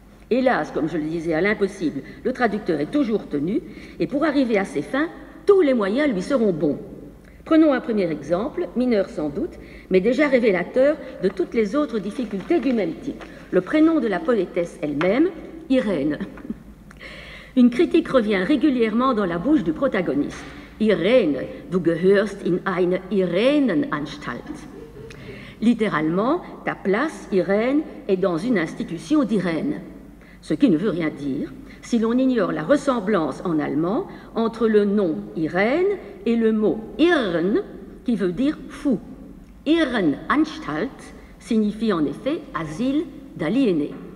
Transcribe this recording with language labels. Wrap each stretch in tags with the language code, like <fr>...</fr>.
<fr>Hélas, comme je le disais à l'impossible, le traducteur est toujours tenu, et pour arriver à ses fins, tous les moyens lui seront bons. Prenons un premier exemple, mineur sans doute, mais déjà révélateur de toutes les autres difficultés du même type. Le prénom de la poétesse elle-même, Irène. Une critique revient régulièrement dans la bouche du protagoniste.</fr> <de>Irène, du gehörst in eine Irenenanstalt.</de> <fr>Littéralement, ta place, Irène, est dans une institution d'Irène. Ce qui ne veut rien dire si l'on ignore la ressemblance en allemand entre le nom Irène et le mot Irren, qui veut dire fou. Irrenanstalt signifie en effet asile d'aliénés.</fr>